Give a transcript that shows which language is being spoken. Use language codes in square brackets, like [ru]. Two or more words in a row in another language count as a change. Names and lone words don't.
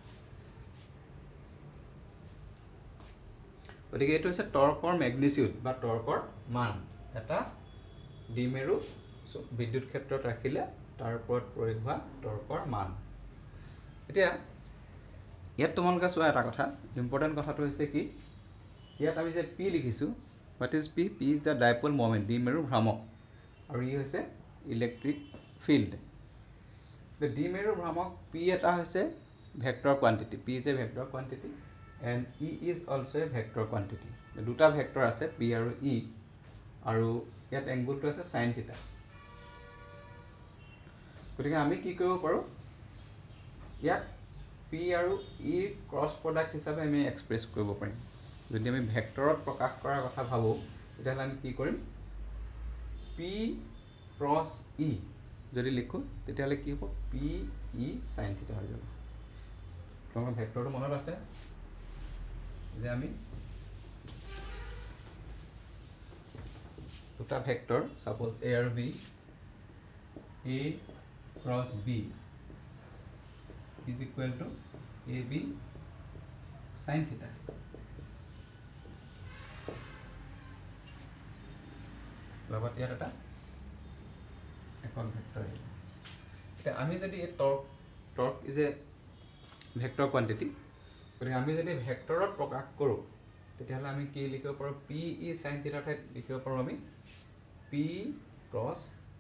[as] গতিকে এইটো হৈছে টৰ্কৰ ম্যাগনিটিউড বা টৰ্কৰ মান এটা দ্বিমেৰু বিদ্যুৎ ক্ষেত্ৰত ৰাখিলে তাৰ ওপৰত প্ৰয়োগ হোৱা টৰ্কৰ মান। এতিয়া ইয়াত তোমালোকে চোৱা এটা কথা ইম্পৰ্টেণ্ট কথাটো হৈছে কি ইয়াত আমি যে P লিখিছো [en] what is P? P is the dipole moment [as] দ্বিমেৰু ভ্ৰামক আৰু ই হৈছে [en] electric field. [as] দ্বিমেৰু ভ্ৰামক P এটা হৈছে [en] vector quantity P is a vector quantity and E is also a vector quantity [as] দুটা ভেক্টৰ আছে P আৰু E আৰু ইয়াত এংগলটো আছে [en] sin theta। [as] গতিকে আমি কি কৰিব পাৰো ইয়াত P আৰু E [en] cross product [as] হিচাপে আমি এক্সপ্ৰেছ কৰিব পাৰিম। যদি আমি ভেক্টৰত প্ৰকাশ কৰাৰ কথা ভাবো তেতিয়াহ'লে আমি কি কৰিম P ক্ৰছ E যদি লিখো তেতিয়াহ'লে কি হ'ব P E [en] sin theta [as] হৈ যাব। তোমালোকৰ ভেক্টৰটো মনত আছে যে আমি দুটা ভেক্টৰ সাপোজ A আৰু B [en] A cross B is equal to AB sin theta। [as] লগত ইয়াত এটা একক ভেক্টৰ এতিয়া আমি যদি এই [en] torque is a vector quantity [as] গতিকে আমি যদি ভেক্টৰত প্ৰকাশ কৰোঁ তেতিয়াহ'লে আমি কি লিখিব পাৰোঁ P E [en] sin theta [as] ঠাইত লিখিব পাৰোঁ আমি [en] P cross E।